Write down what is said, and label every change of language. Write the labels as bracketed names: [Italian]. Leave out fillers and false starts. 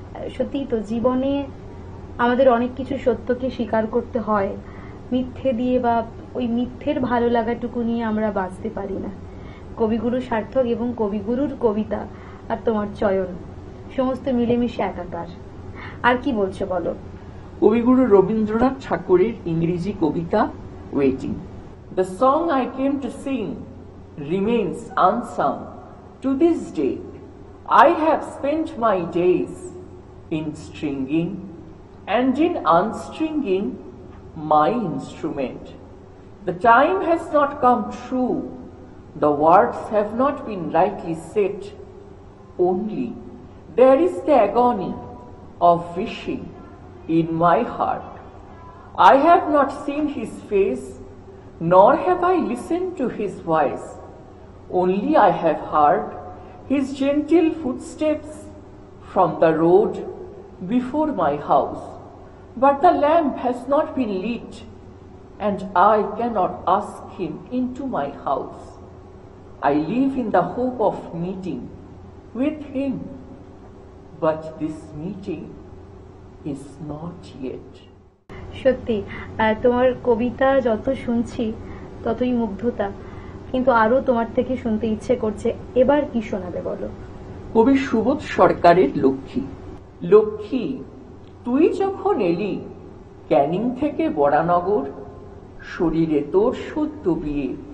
[Bangla] সত্যি তো, জীবনে আমাদের অনেক কিছু সত্যকে স্বীকার করতে হয়, মিথ্যে দিয়ে বা ওই মিথ্যের ভালো লাগাটুকু নিয়ে আমরা বাঁচতে পারি না। কবিগুরু সার্থক এবং কবিগুরুর কবিতা আর তোমার চয়ন সমস্ত মিলেমিশে একাকার। আর কি বলছো বলো? কবিগুরু রবীন্দ্রনাথ ঠাকুরের ইংরেজি কবিতা waiting. [English] The song I came to sing remains unsung to this day. I have spent my days in stringing and in unstringing my instrument. The time has not come true, the words have not been rightly set. Only there is the agony of wishing in my heart. I have not seen his face, nor have I listened to his voice. Only I have heard his gentle footsteps from the road before my house. But the lamp has not been lit, and I cannot ask him into my house. I live in the hope of meeting with him, but this meeting is not yet. [Bangla] সত্যি তোমার কবিতা যত শুনছি ততই মুগ্ধতা, কিন্তু আরো তোমার থেকে শুনতে ইচ্ছে করছে। এবার কি শোনাবে বলো? কবি সুবোধ সরকারের লক্ষ্মী। লক্ষ্মী, তুই যখন এলি ক্যানিং থেকে বরানগর, শরীরে তোর সদ্য বিয়ে,